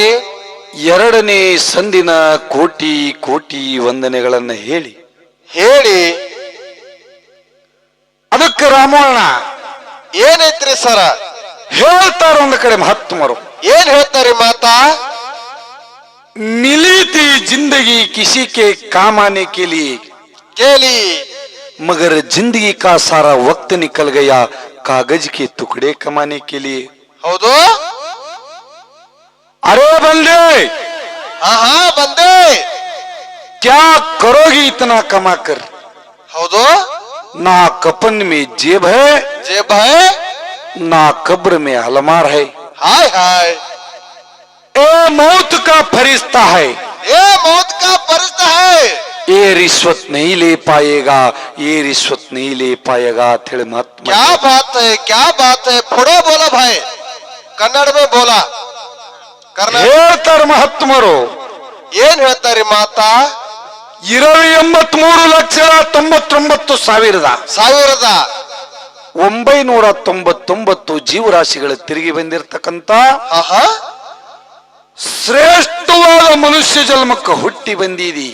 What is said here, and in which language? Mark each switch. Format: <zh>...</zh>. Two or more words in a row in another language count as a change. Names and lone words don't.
<kn>2ನೇ ಸಂದಿನ ಕೋಟಿ ಕೋಟಿ ವಂದನೆಗಳನ್ನ ಹೇಳಿ ಅದಕ್ಕೆ ರಾಮಣ್ಣ ಏನೈತ್ರಿ ಸರ ಹೇಳ್ತಾರ. ಒಂದು ಕಡೆ ಮಹಾತ್ಮರು ಏನ್ ಹೇಳ್ತಾರೆ ಮಾತಾ?</kn> <hi>मिली थी जिंदगी किसी के काम आने के लिए</hi> <kn>ಕೇಳಿ</kn> <hi>मगर जिंदगी का सारा वक्त निकल गया कागज के टुकड़े कमाने के लिए।</hi> <kn>ಹೌದು</kn> <hi>अरे बंदे</hi> <kn>ಹಾ ಹಾ ಬಂದೆ</kn> <hi>क्या करोगी इतना कमा कर, ಹೌದು ना कफन में जेब है जेब है ना कब्र में अलमार है। हाय हाय ए मौत का फरिश्ता है, ये मौत का फरिश्ता है ये रिश्वत नहीं ले पाएगा, ये रिश्वत नहीं ले पाएगा थेड़ महात्मा। क्या बात है फोड़ो बोला भाई कन्नड़ में बोला कर्नाटक</hi> <kn>ಹೇಳ್ತಾರ ಮಹಾತ್ಮರು ಏನ್ ಹೇಳ್ತಾರೆ ಮಾತಾ 23,99,999 ಜೀವರಾಶಿಗಳು ತಿರುಗಿ ಬಂದಿರತಕ್ಕಂತ ಆಹಾ ಶ್ರೇಷ್ಠವಾದ ಮನುಷ್ಯ ಜನ್ಮಕ್ಕೆ ಹುಟ್ಟಿ ಬಂದಿದಿ.</kn>